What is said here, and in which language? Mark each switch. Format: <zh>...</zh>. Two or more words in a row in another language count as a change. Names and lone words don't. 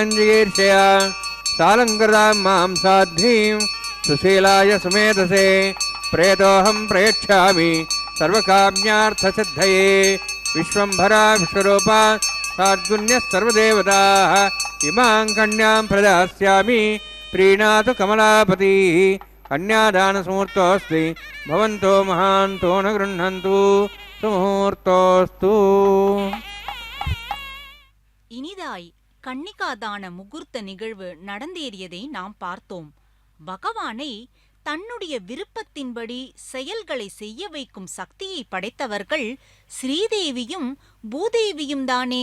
<sa>जिगीर्षया सालङ्कृतां मां साध्वीं सुशीलाय सुमेधसे प्रेतोऽहं प्रयच्छामि सर्वकाम्यार्थसिद्धये विश्वम्भरा विश्वरूपा साद्गुण्यः सर्वदेवताः इमां कन्यां प्रदास्यामि प्रीणातु कमलापतिः कन्यादानसमुहूर्तोऽस्ति भवन्तो महान्तो न गृह्णन्तु सुमुहूर्तोऽस्तु</sa> <ta>இனிதாய் கன்னிகாதான முகூர்த்த நிகழ்வு நடந்தேறியதை நாம் பார்த்தோம். பகவானை தன்னுடைய விருப்பத்தின்படி செயல்களை செய்ய வைக்கும் சக்தியை படைத்தவர்கள் ஸ்ரீதேவியும் பூதேவியும் தானே.</ta>